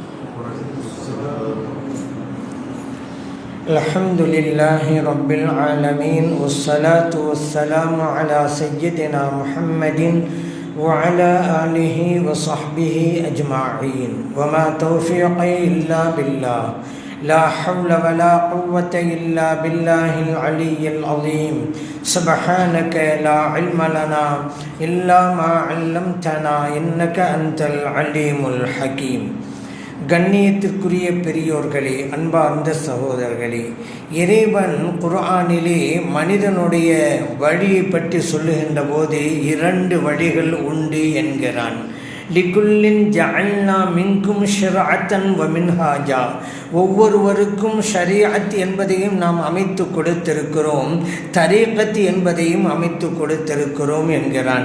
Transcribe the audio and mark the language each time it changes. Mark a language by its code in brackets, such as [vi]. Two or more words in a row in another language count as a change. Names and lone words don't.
[ar] الحمد لله رب العالمين والصلاة والسلام على سيدنا محمد وعلى آله وصحبه أجمعين وما توفيقي إلا بالله لا حول ولا قوة إلا بالله العلي العظيم. سبحانك لا علم لنا إلا ما علمتنا إنك أنت العليم الحكيم. [ta] கண்ணியத்திற்குரிய பெரியோர்களே, அன்பார்ந்த சகோதரர்களே, இறைவன் குர்ஆனிலே மனிதனுடைய வழியை பற்றி சொல்லுகின்ற போது 2 வழிகள் உண்டு என்கிறான். [ar] لكل جعلنا منكم شرعة ومنهاجا, [ta] ஒவ்வொருவருக்கும் ஷரீஅத் என்பதையும் நாம் அமைத்து கொடுத்திருக்கிறோம், தரீகத் என்பதையும் அமைத்து கொடுத்திருக்கிறோம் என்கிறான்.